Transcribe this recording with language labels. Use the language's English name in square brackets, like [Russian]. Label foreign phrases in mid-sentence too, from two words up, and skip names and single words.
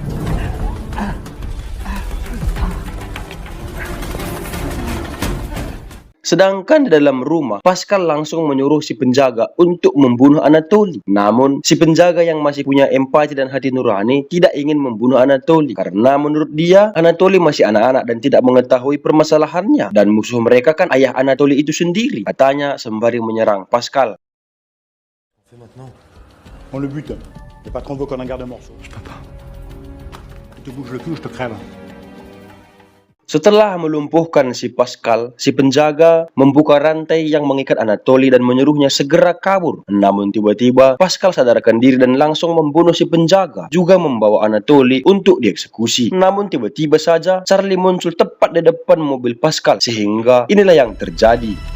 [Indonesian] Sedangkan di dalam rumah, Pascal langsung menyuruh si penjaga untuk membunuh Anatoly. Namun, si penjaga yang masih punya empati dan hati nurani tidak ingin membunuh Anatoly karena menurut dia, Anatoly masih anak-anak dan tidak mengetahui permasalahannya. Dan musuh mereka kan ayah Anatoly itu sendiri, katanya sembari menyerang Pascal. [French] On le bute. Le patron veut qu'on en garde un morceau. Je peux pas. Tu te bouges le cul, je te crève. [Indonesian] Setelah melumpuhkan si Pascal, si penjaga membuka rantai yang mengikat Anatoly dan menyuruhnya segera kabur. Namun tiba-tiba Pascal sadarkan diri dan langsung membunuh si penjaga, juga membawa Anatoly untuk dieksekusi. Namun tiba-tiba saja Charlie muncul tepat di depan mobil Pascal, sehingga inilah yang terjadi.